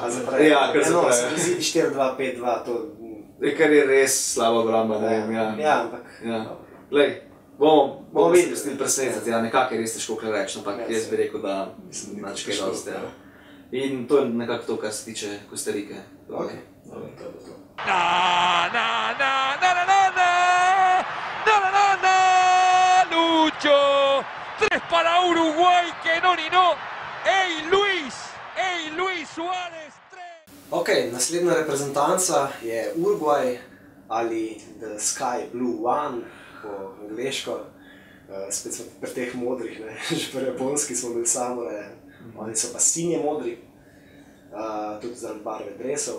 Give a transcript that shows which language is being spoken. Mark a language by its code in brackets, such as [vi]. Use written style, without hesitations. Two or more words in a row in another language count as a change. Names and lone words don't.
[sl] Ja, kar zaprejo. Se mi zdi 4-2-5-2, to... Kar je res slaba obramba, ne vem, ja. Ja, ampak... Glej, bomo videli presenetiti, ja, nekako je res težko kaj reči, ampak jaz bi rekel, da nič kaj dosti, ja. In to je nekako to, kar se tiče Kostarike. Ok. [es] Lucho, 3 para Uruguay, que no ni no. ¡Ey Luis Suárez, 3! [sl] Ok, naslednja reprezentanca je Uruguay ali [en] The Sky Blue One [sl] po angleško. Spet smo pri teh modrih, ne, že pri japonski smo bili samure, oni so pa sinje modri, tudi zaradi barve dresov.